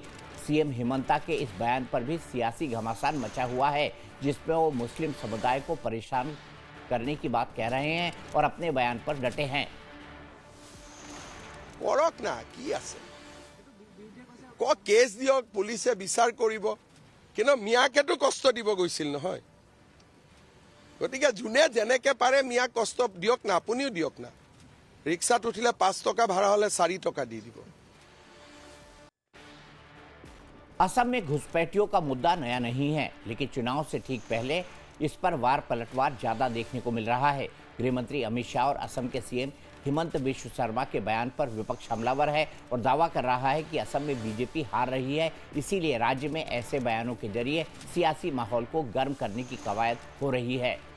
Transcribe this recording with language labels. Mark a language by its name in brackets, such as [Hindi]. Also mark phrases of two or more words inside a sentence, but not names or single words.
[Hindi] सीएम हिमंता के इस बयान पर भी सियासी घमासान मचा हुआ है, जिसमें वो मुस्लिम समुदाय को परेशान करने की बात कह रहे हैं और अपने बयान पर डटे हैं। [Assamese] কেচ দিয়ক, পুলিচে বিচাৰ কৰিব, কিন্তু মিয়াকেতো কষ্ট দিব গৈছিল নহয়। গতিকে যোনে যেনেকে পাৰে মিয়াক কষ্ট দিয়ক না, আপুনিও দিয়ক না। ৰিক্সাত উঠিলে 5 টকা ভাড়া হলে 4 টকা দি দিব। [Hindi] असम में घुसपैठियों का मुद्दा नया नहीं है, लेकिन चुनाव से ठीक पहले इस पर वार पलटवार ज्यादा देखने को मिल रहा है। गृहमंत्री अमित शाह और असम के सीएम हिमंत विश्व शर्मा के बयान पर विपक्ष हमलावर है और दावा कर रहा है कि असम में बीजेपी हार रही है, इसीलिए राज्य में ऐसे बयानों के जरिए सियासी माहौल को गर्म करने की कवायद हो रही है।